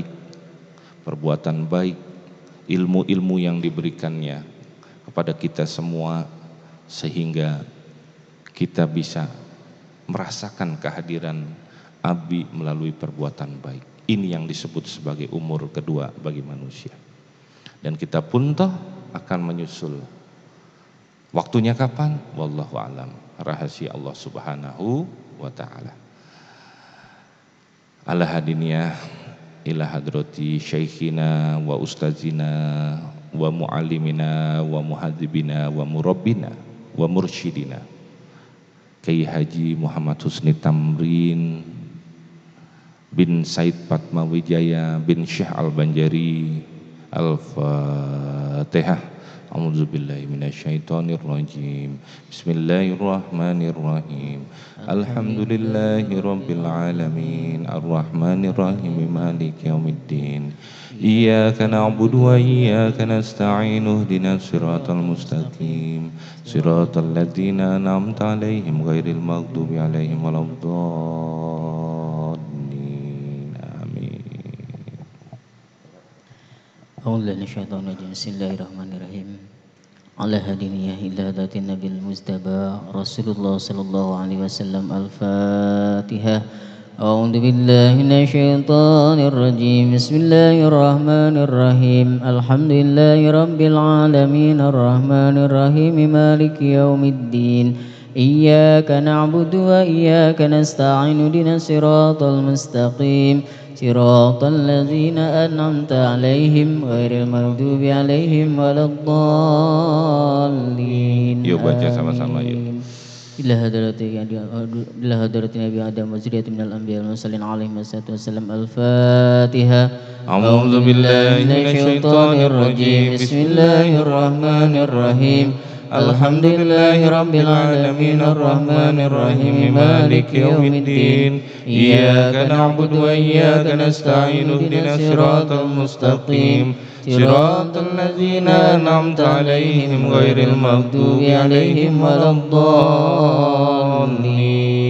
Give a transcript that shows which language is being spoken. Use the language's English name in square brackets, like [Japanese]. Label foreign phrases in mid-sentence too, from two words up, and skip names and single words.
[Indonesian] baik, ilmu-ilmu yang diberikannya kepada kita semua, sehingga kita bisa merasakan kehadiran Abi melalui perbuatan baik. Ini yang disebut sebagai umur kedua bagi manusia. Dan kita pun toh akan menyusul. Waktunya kapan? [Arabic] والله أعلم. [Indonesian] Rahasia Allah [Arabic] سبحانه وتعالى. على هذه النية إلى حضرة شيخنا وأستاذنا ومعلمنا ومهذبنا ومربينا ومرشدنا كياهي حاجي محمد حسني تمرين بن سعيد فاتماويجايا بن شيخ البنجاري. الفاتحة. أعوذ بالله من الشيطان الرجيم. بسم الله الرحمن الرحيم. الحمد لله رب العالمين. الرحمن الرحيم. مالك يوم الدين. إياك نعبد وإياك نستعين. اهدنا الصراط المستقيم. صراط الذين أنعمت عليهم غير المغضوب عليهم ولا الضالين. آمين. بسم الله الرحمن الرحيم. على هذه النية إلى حضرة النبي المصطفى رسول الله صلى الله عليه وسلم. الفاتحة. أعوذ بالله من الشيطان الرجيم. بسم الله الرحمن الرحيم. الحمد لله رب العالمين الرحمن الرحيم مالك يوم الدين. إياك نعبد وإياك نستعين اهدنا الصراط المستقيم صراط الذين أنعمت عليهم غير المغضوب عليهم ولا الضالين. [Indonesian] Yuk baca sama-sama yuk. [Arabic] إلى حضرة نبي آدم وذرية من الأنبياء والمرسلين عليهم الصلاة والسلام. الفاتحة. أعوذ بالله من الشيطان الرجيم. بسم الله الرحمن الرحيم. الحمد لله رب العالمين الرحمن الرحيم مالك يوم الدين إياك نعبد وإياك نستعين اهدنا الصراط المستقيم صراط الذين أنعمت عليهم غير المغضوب عليهم ولا الضالين.